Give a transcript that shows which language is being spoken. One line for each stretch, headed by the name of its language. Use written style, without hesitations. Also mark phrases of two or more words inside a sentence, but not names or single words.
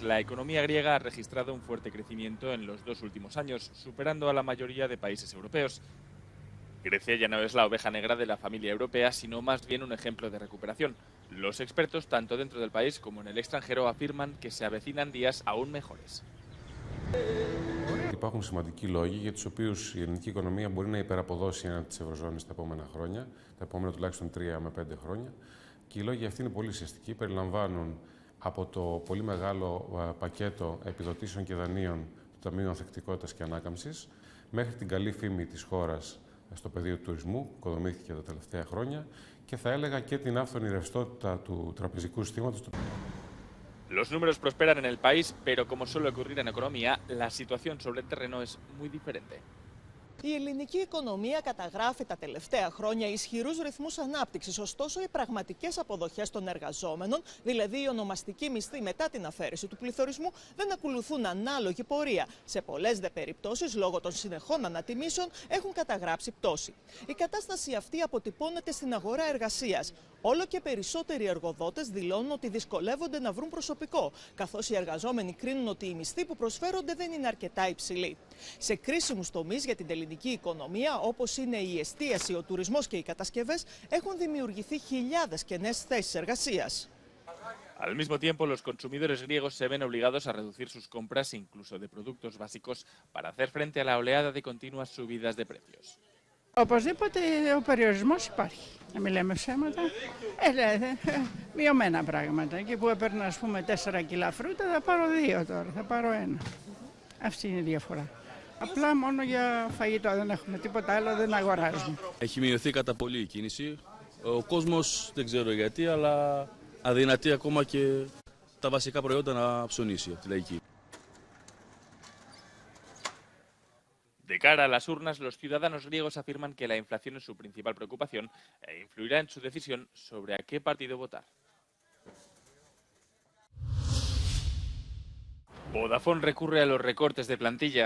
Spanish: La economía griega ha registrado un fuerte crecimiento en los 2 últimos años, superando a la mayoría de países europeos. Grecia ya no es la oveja negra de la familia europea, sino más bien un ejemplo de recuperación. Los expertos, tanto dentro del país como en el extranjero, afirman que se avecinan días aún mejores.
Greek: Υπάρχουν σημαντικοί λόγοι για τους οποίους η ελληνική οικονομία μπορεί να υπεραποδώσει έναν της Ευρωζώνης τα επόμενα χρόνια, τα επόμενα τουλάχιστον 3 με 5 χρόνια. Και οι λόγοι αυτοί είναι πολύ ουσιαστικοί. Περιλαμβάνουν από το πολύ μεγάλο πακέτο επιδοτήσεων και δανείων του Ταμείου Ανθεκτικότητας και Ανάκαμψης, μέχρι την καλή φήμη της χώρας στο πεδίο του τουρισμού, που οικοδομήθηκε τα τελευταία χρόνια, και θα έλεγα και την άφθονη ρευστότητα του τραπεζικού συστήματος.
Spanish: Los números prosperan en el país, pero como suele ocurrir en economía, la situación sobre el terreno es muy diferente.
Greek: Η ελληνική οικονομία καταγράφει τα τελευταία χρόνια ισχυρούς ρυθμούς ανάπτυξης, ωστόσο οι πραγματικές αποδοχές των εργαζόμενων, δηλαδή η ονομαστική μισθή μετά την αφαίρεση του πληθωρισμού, δεν ακολουθούν ανάλογη πορεία. Σε πολλές δε περιπτώσεις, λόγω των συνεχών ανατιμήσεων, έχουν καταγράψει πτώση. Η κατάσταση αυτή αποτυπώνεται στην αγορά εργασίας. Όλο και περισσότεροι εργοδότες δηλώνουν ότι δυσκολεύονται να βρουν προσωπικό, καθώς οι εργαζόμενοι κρίνουν ότι οι μισθοί που προσφέρονται δεν είναι αρκετά υψηλοί. Σε κρίσιμους τομείς για την ελληνική οικονομία, όπως είναι η εστίαση, ο τουρισμός και οι κατασκευές, έχουν δημιουργηθεί χιλιάδες κενές θέσεις εργασίας.
Spanish: Al mismo tiempo, los consumidores griegos se ven obligados a reducir sus compras, incluso de productos básicos, para hacer frente a la oleada de continuas subidas de precios.
Greek: Οπωσδήποτε ο περιορισμός υπάρχει. Να μην λέμε ψέματα. Μειωμένα πράγματα. Εκεί που έπαιρνα, ας πούμε, 4 κιλά φρούτα, θα πάρω 2 τώρα, θα πάρω 1. Αυτή είναι η διαφορά. Απλά μόνο για φαγητό, δεν έχουμε τίποτα άλλο, δεν αγοράζουμε. Έχει μειωθεί κατά πολύ η κίνηση. Ο κόσμος δεν ξέρω γιατί, αλλά αδυνατεί ακόμα και τα βασικά προϊόντα να ψωνίσει από τη λαϊκή.
Spanish: De cara a las urnas, los ciudadanos griegos afirman que la inflación es su principal preocupación e influirá en su decisión sobre a qué partido votar. Vodafone recurre a los recortes de plantilla.